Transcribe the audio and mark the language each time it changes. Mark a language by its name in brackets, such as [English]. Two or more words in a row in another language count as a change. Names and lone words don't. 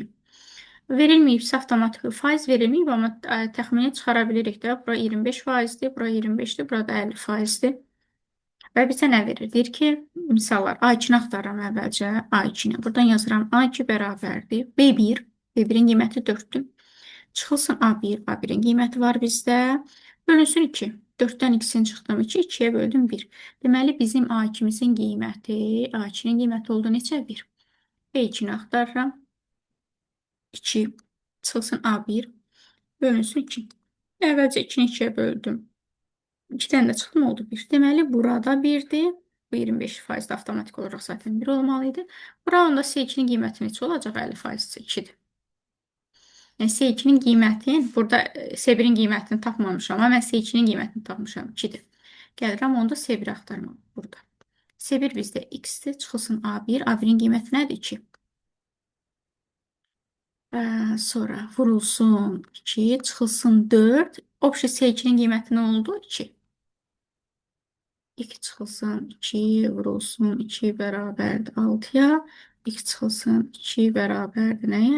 [Azerbaijani] Verilməyibsə, avtomatik faiz verilməyib, amma təxmini çıxara bilirik də. Bura 25 faizdir, bura 25-dir, bura da 50 faizdir. Və bizə nə verir? Deyir ki, misallar A2-ni axtarıram əvvəlcə. A2-ni. Buradan yazıram. A2 bərabərdir. B1. B1-in qiyməti 4-dür. Çıxılsın A1. A1-in qiyməti var bizdə. Bölünsün 2. 4-dən x-in çıxdım 2. 2-yə böldüm 1. Deməli, bizim A2-mizin qiyməti, A2-nin qiyməti oldu neçə? 1. B2-ni axtarıram. 2. Çıxılsın A1. Bölünsün 2. Əvvəlcə 2-ni 2-yə böldüm. 2-dən də çıxdım, oldu 1. Deməli, burada 1-dir. Bu 25% avtomatik olaraq zaten 1 olmalı idi. Buranın da C2-nin qiyməti neçə olacaq? 50% 2-dir. Yəni, C2-nin qiymətin, burada S1-in qiymətini tapmamışam, amma mən C2-nin qiymətini tapmışam, 2-dir. Gəlirəm, onda S1-i axtarmam burada. S1 bizdə x-dir, çıxılsın A1. A1-in qiyməti nədir? 2. Sonra vurulsun 2, çıxılsın 4. Obşi C2-nin qiyməti nə oldu? 2. 2 çıxılsın 2 vurulsun 2 bərabərdir 6-ya. X çıxılsın 2 bərabərdir nəyə?